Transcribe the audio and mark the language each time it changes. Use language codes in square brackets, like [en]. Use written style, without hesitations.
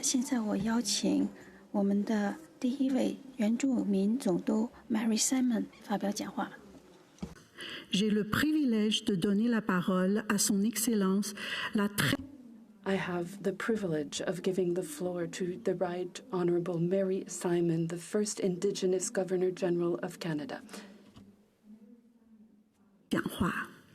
[zh] 现在我邀请我们的第一位原住民总督 Mary Simon 发表讲话。 [fr] J'ai le privilège de donner la parole à son Excellence, la très [en] I have the privilege of giving the floor to the Right Honourable Mary Simon, the first Indigenous Governor-General of Canada. [zh] 讲话。